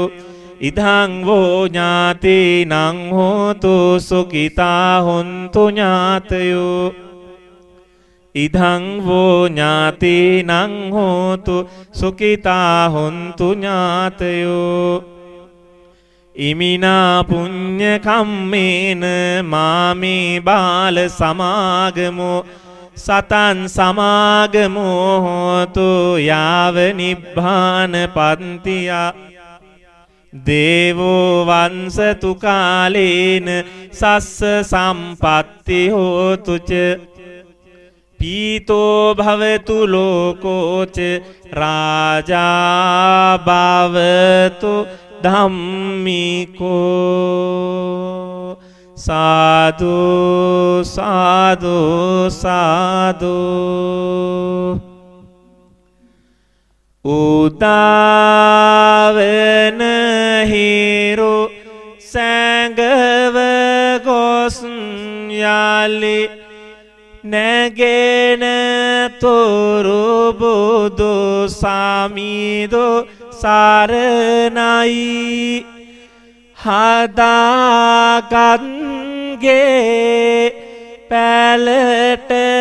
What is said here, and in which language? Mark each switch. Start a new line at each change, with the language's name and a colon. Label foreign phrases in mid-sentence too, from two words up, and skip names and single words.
Pali: ඉදං වෝ ඥාතිනං හෝතු සුඛිතා හොන්තු ඥාතයෝ. ඉදං වෝ ඥාතිනං හෝතු සුඛිතා හොන්තු ඥාතයෝ. ඉමිනා පුඤ්ඤ කම්මේන මාමේ බාල සමාගමෝ සතන් සමාගමෝ හෝතු යාව නිබ්බාන පන්තියා. දේවෝ වංසතු කාලේන සස්ස සම්පatti හෝතුච පීතෝ භවතු ලෝකෝච රාජා භවතු ධම්මිකෝ සාදු සාදු සාදු
Sinhala: උදාවන හිරු සැඟව ගොස් යාලි නැගෙන තොරු බුදු සාමිදු සරණයි හදාගත්ගේ පැලට